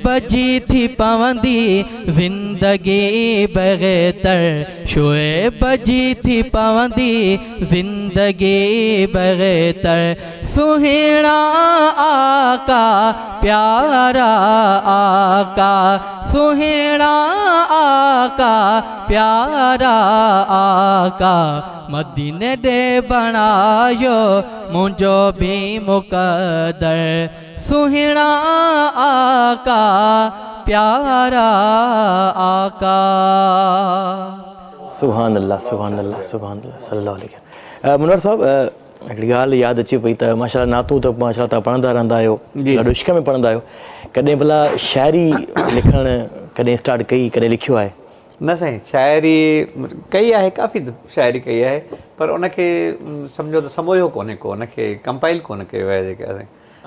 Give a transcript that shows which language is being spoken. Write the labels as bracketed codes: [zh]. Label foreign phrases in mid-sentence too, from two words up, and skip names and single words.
[sd] जी थी पवंदी जिंदगी बग़ैतर, शोएब जी थी पवंदी जिंदगी बग़ैतर, सुहिणा आका प्यारा आका, सुहिणा आका प्यारा आका, मदीने दे बणायो मुंहिंजो भी मुक़दर, सुहिणा आका प्यारा आका। [ar] سبحان الله، سبحان الله، سبحان الله، صلى الله عليه وسلم. [sd] मुनवर साहब, हिकिड़ी ॻाल्हि यादि अचे पई त माशाल्लाह नातूं त माशाल्लाह तव्हां पढ़ंदा रहंदा आहियो, ॾाढो इश्क में पढ़ंदा आहियो, कॾहिं भला शाइरी लिखणु कॾहिं स्टार्ट कई, कॾहिं लिखियो आहे? न साईं, शाइरी कई आहे, काफ़ी शाइरी कई आहे, पर उनखे सम्झो त समोयो कोन्हे को, उनखे कंपाइल कोन कयो आहे जेके असां।